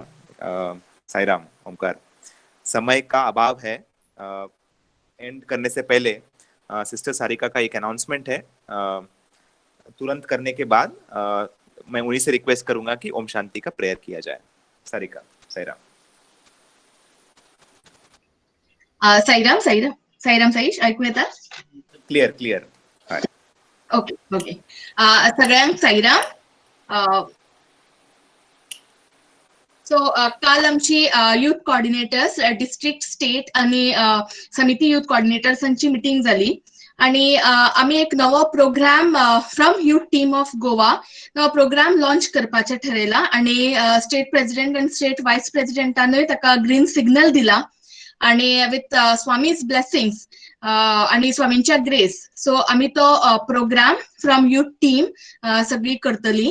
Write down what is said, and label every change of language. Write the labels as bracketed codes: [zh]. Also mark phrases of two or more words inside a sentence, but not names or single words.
[hi] साई राम ओमकार। समय का अभाव है। एंड करने से पहले सिस्टर सारिका का एक अनाउंसमेंट है। तुरंत करने के बाद मैं उन्हीं से रिक्वेस्ट करूंगा कि ओम शांति का प्रेयर किया जाए। सारिका। साई राम। [kok] साईराम साईराम साईराम साईश ऐकू येतात? [en] clear clear. okay okay. [kok] सगळ्यांक साईराम. सो काल आमची [en] youth coordinators district state [kok] आणि समिती युथ कोऑर्डिनेटर्सांची मीटिंग झाली आणि आम्ही एक नवो [en] program from youth team of Goa [kok] नवो [en] program launch [kok] करपाचे ठरयला आणि [en] state president [kok] आणि [en] state vice [kok] प्रेसिडेंटानूय ताका [en] green signal [kok] दिला आणि [en] with Swami's blessings [kok] आणि स्वामींच्या ग्रेस सो आम्ही तो [en] program from youth team [kok] सगळी करतली.